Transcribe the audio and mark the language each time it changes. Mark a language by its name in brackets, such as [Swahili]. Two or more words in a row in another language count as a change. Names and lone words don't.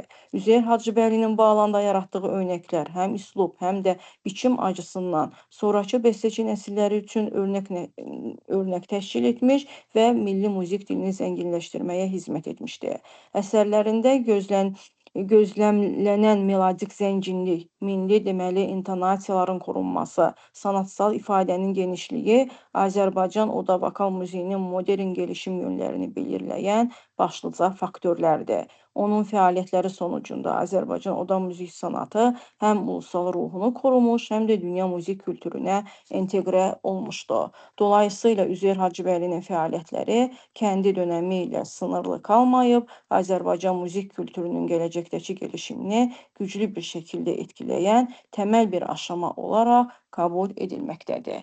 [Azerbaijani] Üzeyir Hacıbəylinin bu alanda yaratdığı örnəklər həm üslub, həm də [Turkish] biçim acısından [Azerbaijani] sonrakı bəstəçi nəsilləri üçün örnək təşkil etmiş və milli müzik dilini zənginləşdirməyə hizmət etmişdi. Əsərlərində gözlemlenen melodik zənginlik, milli deməli intonasiyaların korunması, sanatsal ifadənin genişliyi Azərbaycan oda vokal müziğinin modern gelişim yönlərini belirləyən başlıca faktörlərdir. Onun fəaliyyətləri sonucunda Azərbaycan oda müzik sanatı həm [Turkish] ulusal ruhunu korumuş, [Azerbaijani] həm də dünya müzik kültürünə enteqrə olmuşdu. Dolayısıyla Üzeyir Hacıbəylinin fəaliyyətləri kəndi dönəmi ilə [Turkish] sınırlı kalmayıb, [Azerbaijani] Azərbaycan müzik kültürünün gələcəkdəki gelişimini güclü bir şəkildə etkiləyən təməl bir [Turkish] aşama olaraq kabul [Azerbaijani] edilməkdədir.